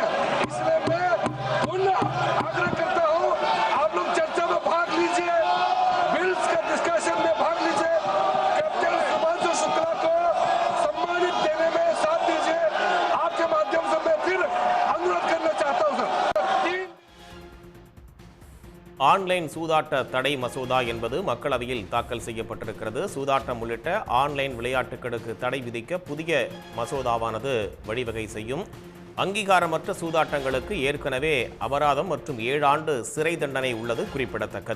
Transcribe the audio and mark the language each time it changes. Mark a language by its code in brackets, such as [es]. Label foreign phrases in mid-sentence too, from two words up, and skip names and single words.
[hi] इसलिए मैं पुनः आग्रह करता हूँ, आप लोग चर्चा में भाग लीजिए, बिल्स का डिस्कशन में भाग लीजिए। कैप्टन सुभांशु शुक्ला को सम्मानित देने में साथ दीजिए। आपके माध्यम से मैं फिर अनुरोध करना चाहता हूँ सर। [ta] ஆன்லைன் சூதாட்ட தடை மசோதா என்பது மக்களவையில் தாக்கல் செய்யப்பட்டிருக்கிறது. சூதாட்டம் உள்ளிட்ட ஆன்லைன் விளையாட்டுகளுக்கு தடை விதிக்க புதிய மசோதாவானது வழிவகை செய்யும். அங்கீகாரமற்ற சூதாட்டங்களுக்கு ஏற்கனவே அபராதம் மற்றும் 7 ஆண்டு சிறை தண்டனை உள்ளது குறிப்பிடத்தக்கது.